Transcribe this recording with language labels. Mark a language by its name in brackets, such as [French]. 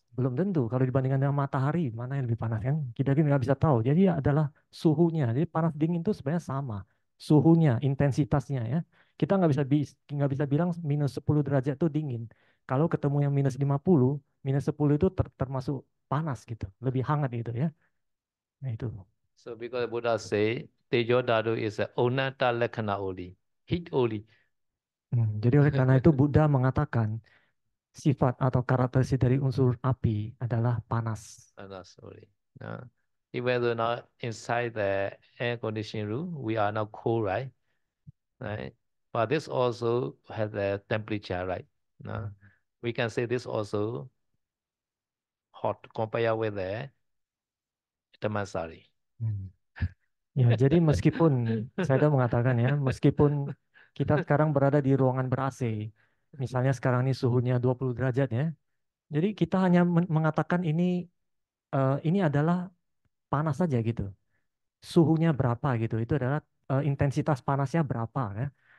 [Indonesian] Belum tentu kalau dibandingkan dengan matahari, mana yang lebih panas kan? Kita kan nggak bisa tahu. Jadi ya adalah suhunya. Jadi panas dingin itu sebenarnya sama. Suhunya, intensitasnya ya. Kita nggak bisa bilang minus 10 derajat itu dingin. Kalau ketemu yang minus 10 itu termasuk panas gitu. Lebih hangat gitu ya. Nah itu. [English] So because Buddha say, Tejo Dhatu is a onata lakkhana only, heat only. [Indonesian] Jadi oleh karena itu Buddha mengatakan sifat atau karakteristik dari unsur api adalah panas. Panas [English] only. Even though now inside the air conditioning room, we are now cool, right? Right. But this also has a temperature, right? We can say this also hot compared with the Dhammasari. [Indonesian] Ya, jadi meskipun saya sudah mengatakan ya, meskipun kita sekarang berada di ruangan ber-AC, misalnya sekarang ini suhunya 20 derajat ya, jadi kita hanya mengatakan ini adalah panas saja gitu. Suhunya berapa gitu, itu adalah intensitas panasnya berapa ya.